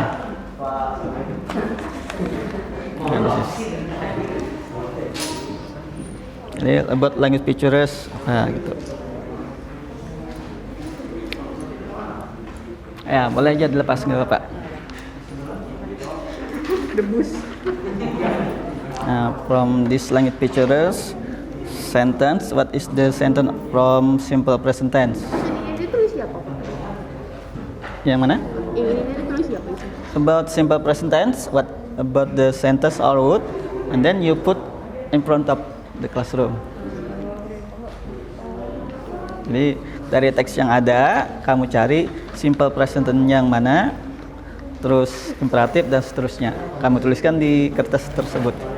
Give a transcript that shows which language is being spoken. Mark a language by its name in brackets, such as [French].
[English] Nah, this is. [Indonesian] Jadi [English] about language pictures, gitu. [Indonesian] Ya, boleh aja dilepas nggak Bapak? [English] From this language pictures sentence, what is the sentence from simple present tense? [Indonesian] Ini tulis siapa? Yang mana? Ini tulis siapa? [English] About simple present tense, what about the sentence or word, and then you put in front of the classroom. [Indonesian] Jadi dari teks yang ada, kamu cari simple present tense yang mana, terus imperatif dan seterusnya. Kamu tuliskan di kertas tersebut.